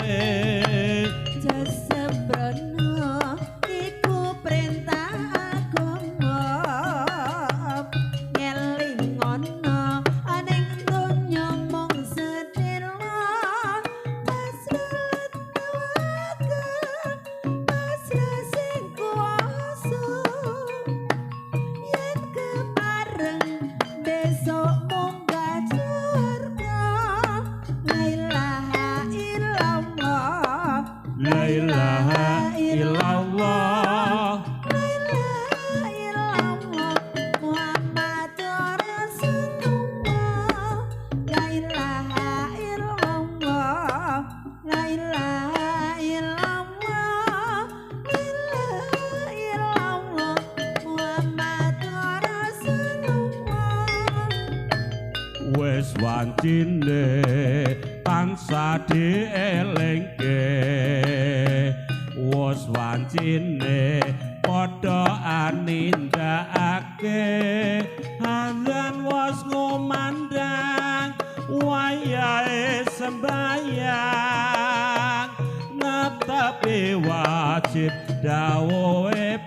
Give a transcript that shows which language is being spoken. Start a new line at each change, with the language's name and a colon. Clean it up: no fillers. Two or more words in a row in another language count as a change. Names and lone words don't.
Javanese: Jasebrono iku perintah agama ngelingono aning donya mung sedhela pasrah tawakel pasrah sing kuasa yen kepareng besok munggah surga
Arabic: لا إله إلا الله لا إله إلا الله محمد رسول الله لا إله إلا الله لا إله إلا الله محمد رسول الله
Javanese: wis wancine tansah dielingke wis wancine padha anindakake azan wis ngumandang wayahe sembayang netepi wajib dawuhe